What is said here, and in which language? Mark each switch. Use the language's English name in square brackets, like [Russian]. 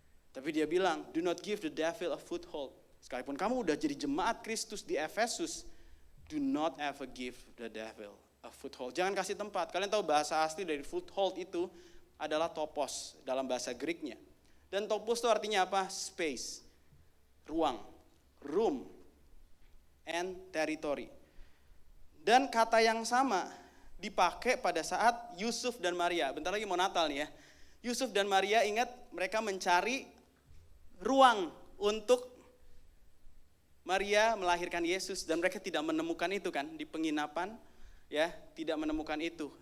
[Indonesian] Tapi dia bilang, [English] do not give the devil a foothold. [Indonesian] Sekalipun kamu udah jadi jemaat Kristus di Efesus, [English] do not ever give the devil a foothold. [Indonesian] Jangan kasih tempat. Kalian tahu bahasa asli dari foothold itu adalah topos dalam bahasa Greeknya. Dan topos itu artinya apa? [English] Space, [Indonesian] ruang, [English] room, and territory. [Indonesian] Dan kata yang sama dipakai pada saat Yusuf dan Maria. Bentar lagi mau Natal nih ya. Yusuf dan Maria ingat mereka mencari ruang untuk Maria melahirkan Yesus dan mereka tidak menemukan itu kan di penginapan ya, tidak menemukan itu.